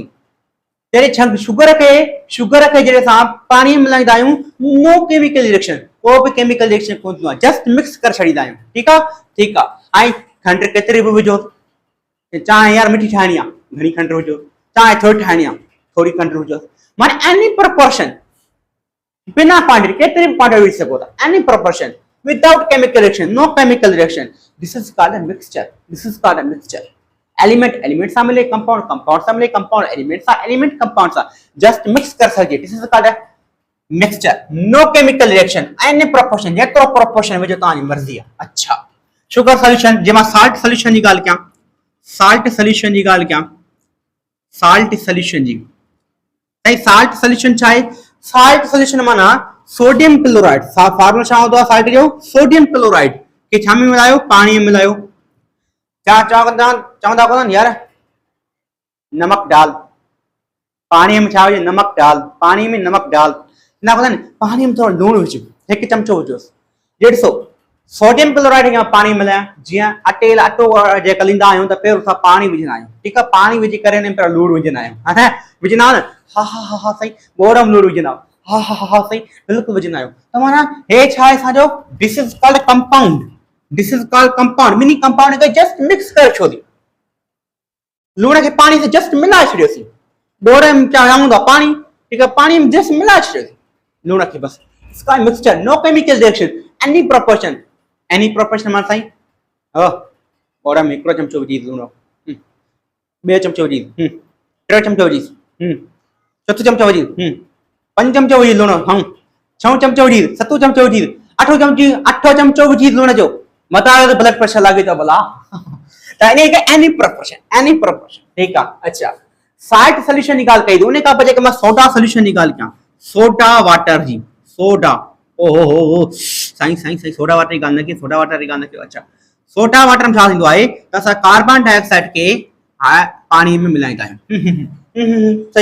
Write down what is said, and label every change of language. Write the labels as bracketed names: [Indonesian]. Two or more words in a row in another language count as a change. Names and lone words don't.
[Sindhi] जॾहिं शुगर खे जॾहिं असां पाणी में मिलाईंदा आहियूं, [English] no chemical reaction, [Sindhi] को बि [English] chemical reaction [Sindhi] कोन थींदो आहे, [English] just mix [Sindhi] करे छॾींदा आहियूं, ठीकु आहे, ठीकु आहे। ऐं खंडु केतिरी बि विझो, चाहे यार मिठी ठाहिणी आहे, घणी खंडु विझो, चाहे थोरी ठाहिणी आहे, थोरी खंडु विझो, माना [English] any proportion, [Sindhi] बिना क्वांटिटी, केतिरी बि क्वांटिटी विझी सघो था, [English] any proportion without chemical reaction, no chemical reaction, [Sindhi] नो केमिकल रिएक्शन, [English] This is called a mixture, this is called a mixture. [Sindhi] एलिमेंट एलिमेंट सां मिले, कंपाउंड कंपाउंड सां मिले, कंपाउंड एलिमेंट सां, एलिमेंट कंपाउंड सां [English] just mix [Sindhi] कर सके, [English] This is called a mixture. No chemical reaction, any proportion, [Sindhi] जेतिरो प्रोपोर्शन विझो तव्हांजी मर्ज़ी आहे। अच्छा, [English] sugar solution. [Sindhi] जे मां [English] salt solution [Sindhi] जी ॻाल्हि कयां, [English] salt solution [Sindhi] जी ॻाल्हि कयां, [English] salt solution [Sindhi] जी, साईं [English] salt solution [Sindhi] छा आहे? [English] salt solution [Sindhi] माना [English] sodium chloride, [Sindhi] फार्मूला छा हूंदो आहे साल्ट जो? [English] sodium chloride [Sindhi] खे छा में मिलायो? पाणी में मिलायो। चवंदा कोन यार [Urdu] نمک ڈال، پانی میں [Sindhi] छा विझ? [Urdu] نمک ڈال، پانی میں نمک ڈال, [Sindhi] ना कोन पानी में थोड़ा लूण विझ, 1 चमचो विझोसि, 150, [English] sodium chloride [Sindhi] खे पानी मिलायां जीअं अटो जे कलींदा आहियूं त पहिरियों असां पाणी विझंदा आहियूं, ठीकु आहे, पाणी विझी करे ने पहिरियों लूणु विझंदा आहियूं, हा न विझंदा आहियो न, हा सही, बोरम लूणु विझंदा आहियो, हा सही, बिल्कुलु विझंदा आहियूं, त माना हे छा आहे असांजो, [English] this is called compound, this is called compound, mini compound [Sindhi] खे [English] just mix [Sindhi] करे छोड़ी, लूण खे पाणी से जस्ट मिलाए छॾियोसीं, बोरे में चांहि पानी, ठीकु आहे, पानी में जस्ट मिलाए छॾियोसीं लूण खे बस, मिक्सचर, [English] no chemical reaction, any proportion [Sindhi] मां साईं, बोरा में हिकिड़ो चमचो विझी लूण, ॿियो चमचो विझी, टे चमचो विझी, चोथों चमचो विझी, पंज चमचो विझी लूण, छहों चमचो विझी, सतों चमचो विझी, अठों चमचो विझी लूण जो, मथां ब्लड प्रेशर लॻे थो भला, त इन खे [English] any proportion, [Sindhi] ठीकु आहे, अच्छा, [English] salt solution [Sindhi] जी ॻाल्हि कई, उन खां पोइ जेके मां [English] soda solution [Sindhi] जी ॻाल्हि कयां, [English] soda water [Sindhi] जी, सोडा, ओहो साईं [English] soda water [Sindhi] जी ॻाल्हि न कई, [English] soda water [Sindhi] जी ॻाल्हि न कयो, अच्छा, [English] soda water [Sindhi] में छा थींदो आहे त असां [English] carbon dioxide [Sindhi] खे पाणी में मिलाईंदा आहियूं,